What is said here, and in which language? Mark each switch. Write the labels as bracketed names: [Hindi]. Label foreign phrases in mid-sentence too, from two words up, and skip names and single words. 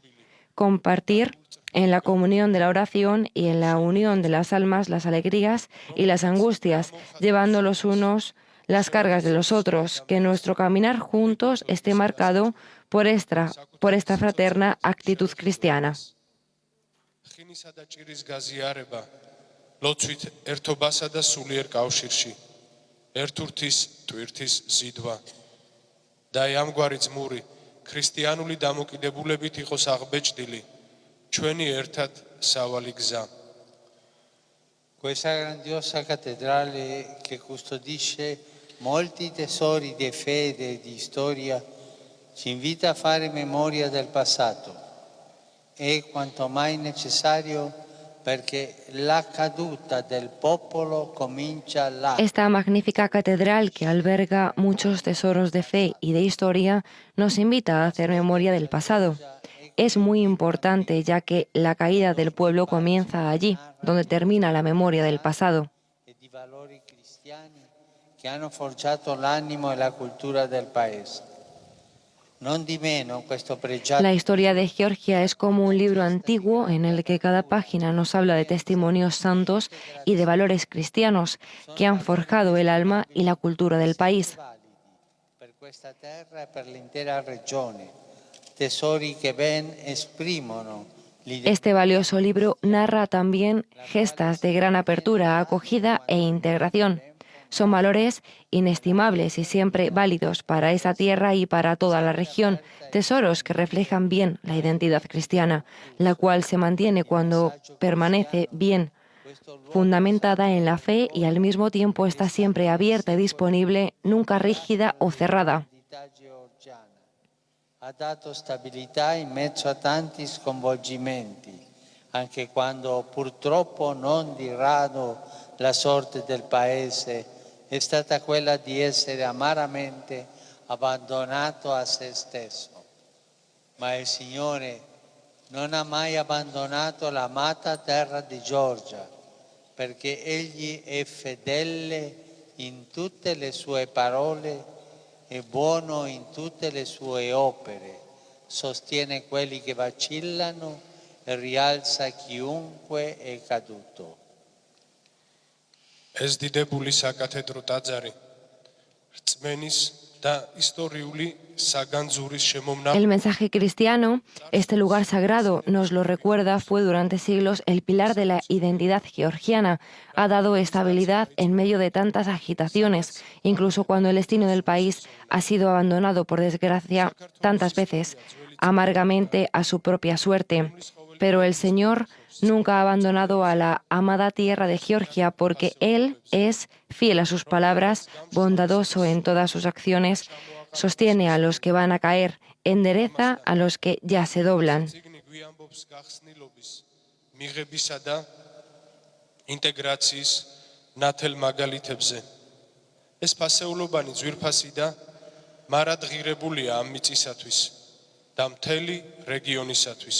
[Spanish] Compartir en la comunión de la oración y en la unión de las almas las alegrías y las angustias, llevando los unos las cargas de los otros, que nuestro caminar juntos esté marcado por esta fraterna actitud cristiana. [Georgian] ხინისა და ჭირის გაზიარება ლოცვით ერთობასა და სულიერ კავშირში ერთურთის ტვირთის ზიდვა და ამგვარი ძმური ქრისტიანული დამოკიდებულებით იყოს აღბეჭდილი ჩვენი ერთად სავალი გზა. [Italian] Questa grandiosa cattedrale che custodisce molti tesori di fede e di storia ci invita a fare memoria del passato. È quanto mai necessario perché la caduta del popolo comincia là. [Spanish] Esta magnífica catedral que alberga muchos tesoros de fe y de historia nos invita a hacer memoria del pasado. Es muy importante ya que la caída del pueblo comienza allí, donde termina la memoria del pasado. [Italian] E di valori cristiani che hanno forgiato l'animo e la cultura del paese. Non di meno questo pregiato. [Spanish] La historia de Georgia es como un libro antiguo en el que cada página nos habla de testimonios santos y de valores cristianos que han forjado el alma y la cultura del país. [Italian] Per questa terra e per l'intera regione, tesori che ben esprimono l'identità. [Spanish] Este valioso libro narra también gestas de gran apertura, acogida e integración. Son valores inestimables y siempre válidos para esa tierra y para toda la región, tesoros que reflejan bien la identidad cristiana, la cual se mantiene cuando permanece bien fundamentada en la fe y al mismo tiempo está siempre abierta y disponible, nunca rígida o cerrada. [Italian] Ha dato stabilità in mezzo a tanti sconvolgimenti, anche quando purtroppo non di rado la sorte del paese è stata quella di essere amaramente abbandonato a se stesso. Ma il Signore non ha mai abbandonato l'amata terra di Georgia, perché Egli è fedele in tutte le sue parole, è buono in tutte le sue opere, sostiene quelli che vacillano e rialza chiunque è caduto. [Georgian] ეს დიდებული საკათედრო ტაძარი რწმენის და ისტორიული საგანძურის შემომნახ [Spanish] El mensaje cristiano, este lugar sagrado, nos lo recuerda, fue durante siglos el pilar de la identidad georgiana. Ha dado estabilidad en medio de tantas agitaciones, incluso cuando el destino del país ha sido abandonado, por desgracia, tantas veces, amargamente a su propia suerte. Pero el Señor nunca ha abandonado a la amada tierra de Georgia porque Él es fiel a sus palabras, bondadoso en todas sus acciones, sostiene a los que van a caer, endereza a los que ya se doblan. [Georgian] ციგნი გვიამბობს გახსნილობის, მიღებისა და ინტეგრაციის ნათელ მაგალითებზე. ეს ფასეულობანი ძვირფასი და მარადღირებულია ამ მიწისათვის და მთელი რეგიონისათვის.